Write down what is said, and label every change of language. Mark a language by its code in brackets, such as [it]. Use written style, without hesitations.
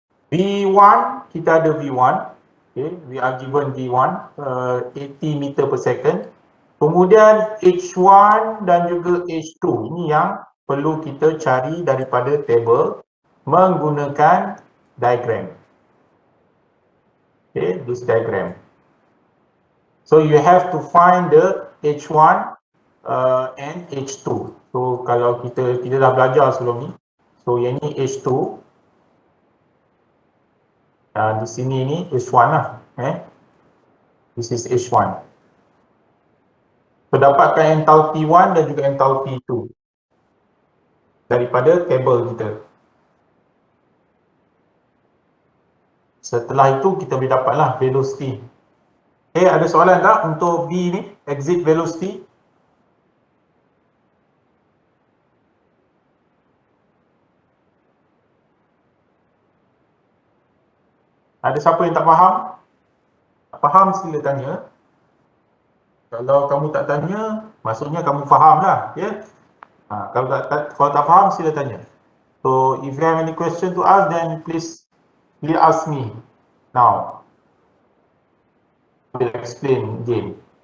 [en] V1, [ms] kita ada V1. [en] Okay, we are given V1, 80 meter per second. [ms] Kemudian H1 dan juga H2. Ini yang perlu kita cari daripada table menggunakan diagram. [en] Okay, this diagram. So you have to find the H1 and H2. [ms] So kalau kita dah belajar sebelum ni. So yang ni H2. Di sini ni H1 lah. [en] This is H1. [ms] So dapatkan enthalpy 1 dan juga enthalpy 2 daripada tabel kita. Setelah itu kita boleh dapatlah velocity. Ada soalan tak untuk B ni, exit velocity? Ada siapa yang tak faham? Tak faham sila tanya. Kalau kamu tak tanya, maksudnya kamu faham lah, ya. Kalau tak faham, sila tanya. [en] So, if you have any question to ask, then please ask me now. I will explain again.